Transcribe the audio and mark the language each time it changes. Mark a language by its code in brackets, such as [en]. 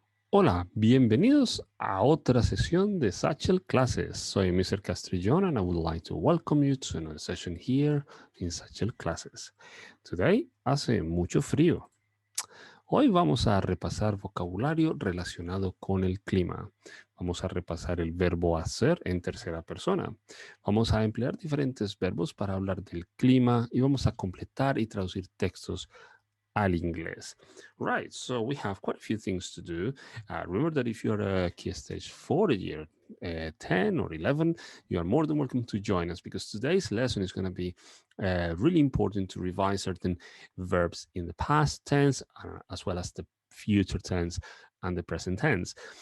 [es] Hola, bienvenidos a otra sesión de Satchel Classes. Soy Mr. [en] Castrillón and I would like to welcome you to another session here in Satchel Classes. Today [es] hace mucho frío. Hoy vamos a repasar vocabulario relacionado con el clima. Vamos a repasar el verbo hacer en tercera persona. Vamos a emplear diferentes verbos para hablar del clima y vamos a completar y traducir textos al inglés. [en] Right, so we have quite a few things to do. Remember that if you're a key stage 4 year 10 or 11, you are more than welcome to join us because today's lesson is going to be really important to revise certain verbs in the past tense as well as the future tense and the present tense.